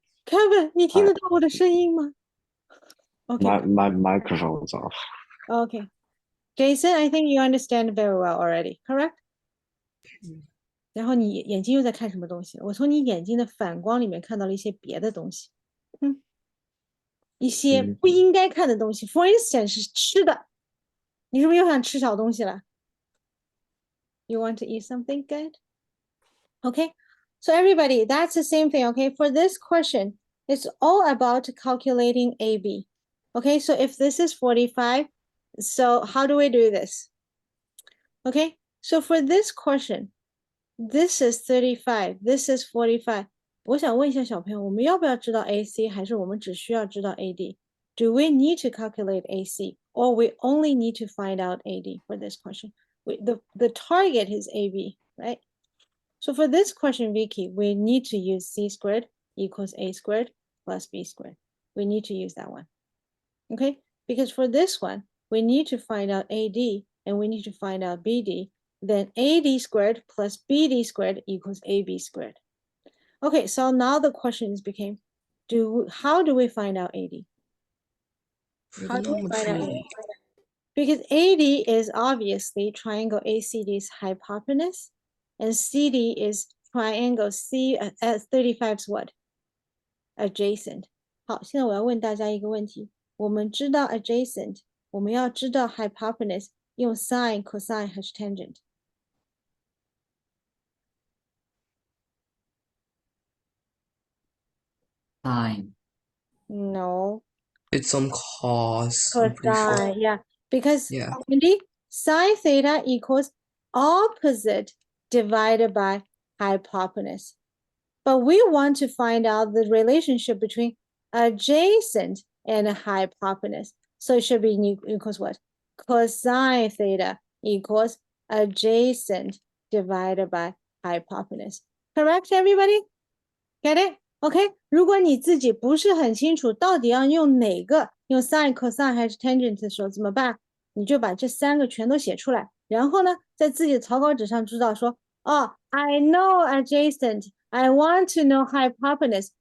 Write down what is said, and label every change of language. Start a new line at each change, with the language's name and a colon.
Chinese: Kevin, 你听得到我的声音吗？
English: Okay, My microphone's off. okay. Jason, I think you understand very well already, correct?
Chinese: 然后你眼睛又在看什么东西？我从你眼睛的反光里面看到了一些别的东西，一些不应该看的东西。
English: For instance，
Chinese: 是吃的，你是不是又想吃小东西了？
English: You want to eat something good? Okay, so everybody, that's the same thing. Okay, for this question, it's all about calculating AB. Okay, so if this is 45, so how do we do this? Okay, so for this question, this is 35, this is 45.
Chinese: 我想问一下小朋友，我们要不要知道 AC， 还是我们只需要知道 AD?
English: Do we need to calculate AC, or we only need to find out AD for this question? The target is AB, right? So for this question, Vicky, we need to use C squared equals A squared plus B squared. We need to use that one, okay? Because for this one, we need to find out AD and we need to find out BD. Then AD squared plus BD squared equals AB squared. Okay, so now the question is became, how do we find out AD? How do we find out AD? Because AD is obviously triangle ACD's hypotenuse, and CD is triangle C at 35's what? Adjacent.
Chinese: 好，现在我要问大家一个问题，我们知道 adjacent， 我们要知道 hypotenuse， 用 sine、cosine 还是 tangent？
English: Sine. No, It's some cos, I'm pretty sure. cosine, yeah. Because Yeah. Wendy, sine theta equals opposite divided by hypotenuse. But we want to find out the relationship between adjacent and hypotenuse. So it should be equals what? Cosine theta equals adjacent divided by hypotenuse. Correct, everybody? Get it?
Chinese: OK， 如果你自己不是很清楚到底要用哪个，用 sine、cosine 还是 tangent 的时候怎么办？你就把这3个全都写出来，然后呢，在自己的草稿纸上知道说，哦 ，
English: I know adjacent, I want to know hypotenuse。